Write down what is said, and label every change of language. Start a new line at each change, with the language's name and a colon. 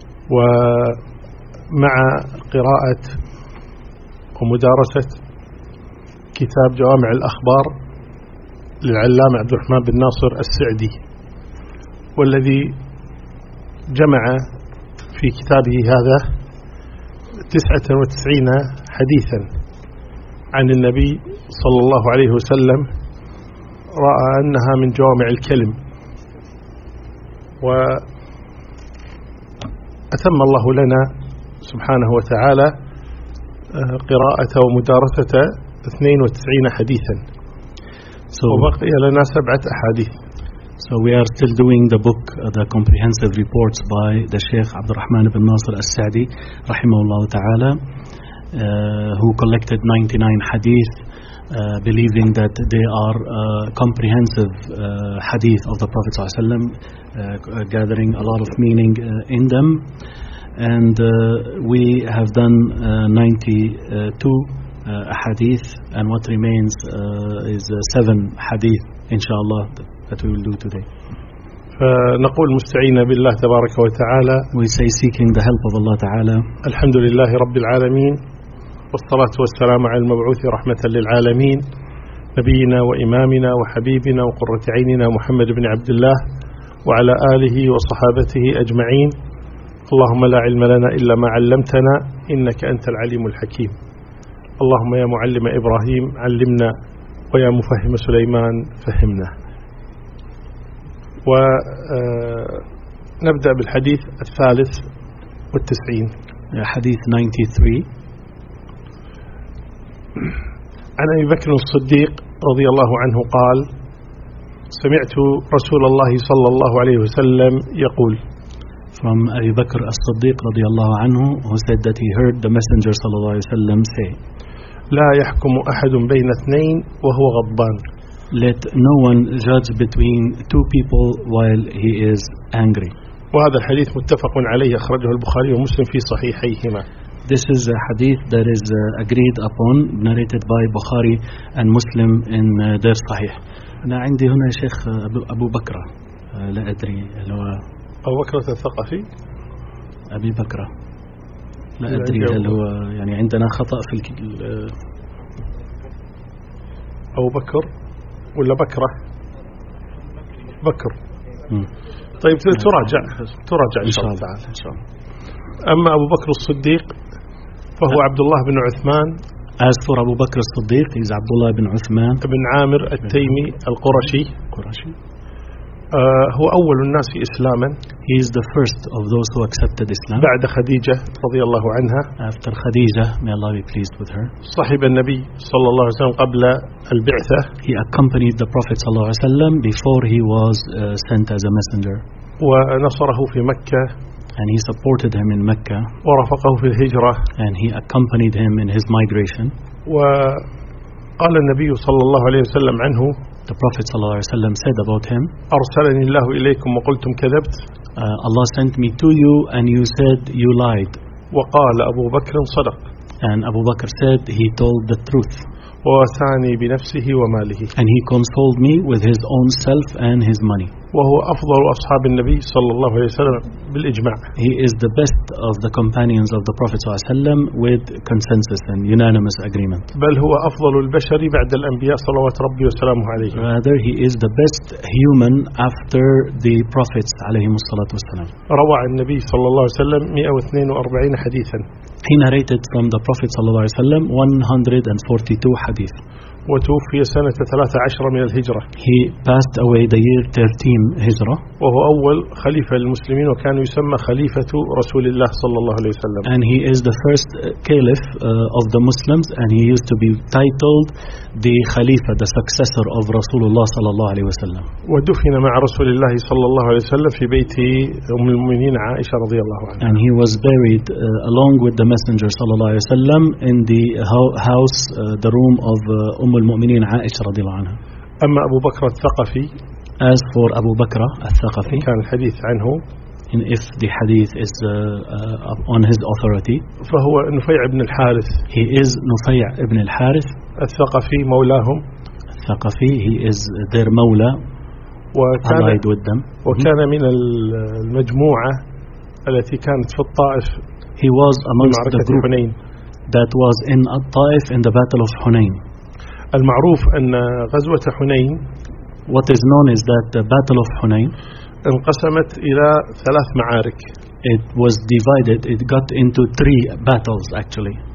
Arabic: ومع قراءة ومدارسة كتاب جوامع الأخبار للعلامة عبد الرحمن بن ناصر السعدي، والذي جمع في كتابه هذا 99 حديثا عن النبي صلى الله عليه وسلم رأى أنها من جوامع الكلم، وأتم الله لنا سبحانه وتعالى قراءة ومدارسة 92 حديثا، وبقي لنا 7 أحاديث.
English: So we are still doing the book, the comprehensive reports by the Sheikh Abd al-Rahman ibn Nasir al-Sa'di, rahimahullah ta'ala, who collected 99 hadith, believing that they are comprehensive hadith of the Prophet sallallahu alaihi wasallam, gathering a lot of meaning in them. And we have done 92 hadith, and what remains is 7 hadith, inshallah, that we will do today.
Arabic: فنقول مستعينا بالله تبارك وتعالى.
English: We say seeking the help of Allah Ta'ala.
Arabic: الحمد لله رب العالمين، والصلاة والسلام على المبعوث رحمة للعالمين، نبينا وإمامنا وحبيبنا وقرة عيننا محمد بن عبد الله، وعلى آله وصحابته أجمعين. اللهم لا علم لنا إلا ما علمتنا، إنك أنت العليم الحكيم. اللهم يا معلم إبراهيم علمنا، ويا مفهم سليمان فهمنا. ونبدأ بالحديث 93، حديث 93. عن أبي بكر الصديق رضي الله عنه قال: سمعت رسول الله صلى الله عليه وسلم يقول.
English: From Abu Bakr as-Siddiq رضي الله عنه, who said that he heard the Messenger صلى الله عليه وسلم say:
Arabic: لا يحكم أحد بين اثنين وهو غضبان.
English: Let no one judge between two people while he is angry.
Arabic: وهذا الحديث متفق عليه، أخرجه البخاري ومسلم في صحيحيهما.
English: This is a hadith that is agreed upon, narrated by Bukhari and Muslim in their Sahih.
Arabic: أنا عندي هنا شيخ أبو بكر، لا أدري اللي هو أبو بكر الثقفي. أبي بكر، لا أدري هل هو يعني عندنا خطأ في أبو بكر ولا بكرة بكر. طيب تراجع تراجع إن شاء الله تعالى. أما أبو بكر الصديق فهو عبد الله بن عثمان.
English: As for أبو بكر الصديق is عبد الله بن عثمان
Arabic: بن عامر التيمي القرشي. قرشي. هو أول الناس إسلاما.
English: He is the first of those who accepted Islam.
Arabic: بعد خديجة رضي الله عنها.
English: After خديجة, may Allah be pleased with her.
Arabic: صاحب النبي صلى الله عليه وسلم قبل البعثة.
English: He accompanied the Prophet صلى الله عليه وسلم before he was sent as a messenger.
Arabic: ونصره في مكة.
English: And he supported him in Mecca.
Arabic: ورفقه في الهجرة.
English: And he accompanied him in his migration.
Arabic: وقال النبي صلى الله عليه وسلم عنه.
English: The Prophet صلى الله عليه وسلم said about him.
Arabic: أرسلني الله إليكم وقلتم كذبت.
English: Allah sent me to you and you said you lied.
Arabic: وقال أبو بكر صدق.
English: And Abu Bakr said he told the truth.
Arabic: ووساني بنفسه وماله.
English: And he consoled me with his own self and his money.
Arabic: وهو أفضل أصحاب النبي صلى الله عليه وسلم بالإجماع.
English: He is the best of the companions of the Prophet صلى الله عليه وسلم with consensus and unanimous agreement.
Arabic: بل هو أفضل البشر بعد الأنبياء صلوات ربي وسلامه عليه.
English: Rather, he is the best human after the prophets عليهم الصلاة والسلام.
Arabic: روى النبي صلى الله عليه وسلم 142 حديثا.
English: He narrated from the Prophet صلى الله عليه وسلم 142 حديث.
Arabic: وتوفي سنة 13 من الهجرة.
English: He passed away the year 13 هجرة.
Arabic: وهو أول خليفة للمسلمين، وكان يسمى خليفة رسول الله صلى الله عليه وسلم.
English: And he is the first caliph of the Muslims, and he used to be titled the Khalifa, the successor of Rasulullah صلى الله عليه وسلم.
Arabic: ودفن مع رسول الله صلى الله عليه وسلم في بيت أم المؤمنين عائشة رضي الله عنها.
English: And he was buried along with the Messenger صلى الله عليه وسلم in the house, the room of أم المؤمنين عائشة رضي الله عنها.
Arabic: أما أبو بكر الثقفي.
English: As for أبو بكر الثقفي.
Arabic: كان الحديث عنه.
English: and if the hadith is on his authority.
Arabic: فهو نفيع بن الحارث.
English: He is نفيع بن الحارث.
Arabic: الثقفي مولاهم.
English: الثقفي, he is their مولى. Allied with them.
Arabic: وكان من المجموعة التي كانت في الطائف.
English: He was amongst the group
Arabic: حنين.
English: That was in الطائف in the battle of Hunain.
Arabic: المعروف أن غزوة حنين.
English: What is known is that the battle of Hunain.
Arabic: انقسمت إلى ثلاث معارك.
English: It was divided. It got into three battles actually.